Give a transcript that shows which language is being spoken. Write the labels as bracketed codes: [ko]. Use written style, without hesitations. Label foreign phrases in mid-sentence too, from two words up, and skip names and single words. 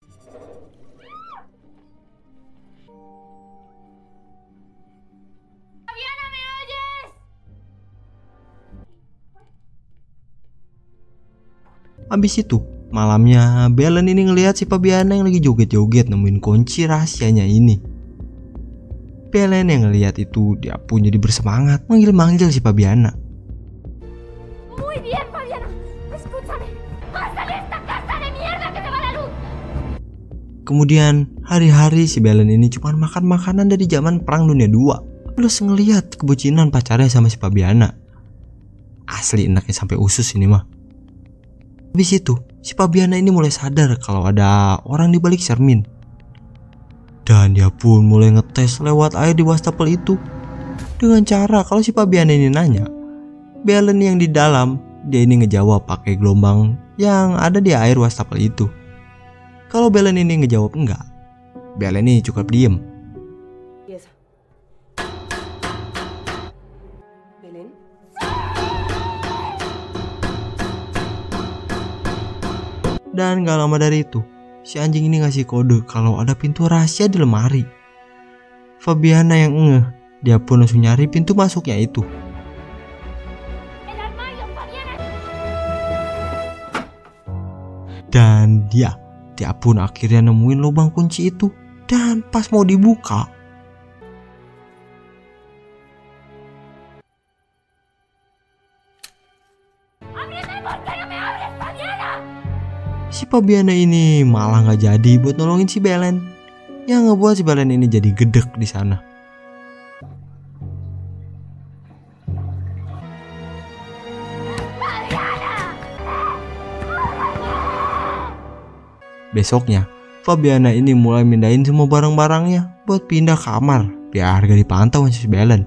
[id] Habis itu, malamnya Belen ini ngelihat si Fabiana yang lagi joget-joget nemuin kunci rahasianya ini. Belen yang ngelihat itu, dia pun jadi bersemangat manggil-manggil si Fabiana. [es] Muy bien, Fabiana. Escúchame. ¡Vas de esta casa de mierda que te va la luz! [id] Kemudian, hari-hari si Belen ini cuma makan makanan dari zaman Perang Dunia II. Plus ngelihat kebucinan pacarnya sama si Fabiana. Asli enaknya sampai usus ini mah. Habis itu, si Fabiana ini mulai sadar kalau ada orang di balik cermin. Dan dia pun mulai ngetes lewat air di wastafel itu. Dengan cara kalau si Fabiana ini nanya, Belen yang di dalam, dia ini ngejawab pakai gelombang yang ada di air wastafel itu. Kalau Belen ini ngejawab enggak, Belen ini cukup diem. [es] ¿Y esa? ¿Belén? [id] Dan gak lama dari itu, si anjing ini ngasih kode kalau ada pintu rahasia di lemari. Fabiana yang ngeh, dia pun langsung nyari pintu masuknya itu. [es] ¡El armario, Fabiana! [id] Dan dia pun akhirnya nemuin lubang kunci itu. Dan pas mau dibuka, [es] ¡Ábreme! ¿Por qué no me abres, Fabiana? [id] si Fabiana ini malah nggak jadi buat nolongin si Belen, yang ngebuat si Belen ini jadi gedek di sana. Besoknya, Fabiana ini mulai mindahin semua barang-barangnya buat pindah kamar biar gak dipantau si Belen.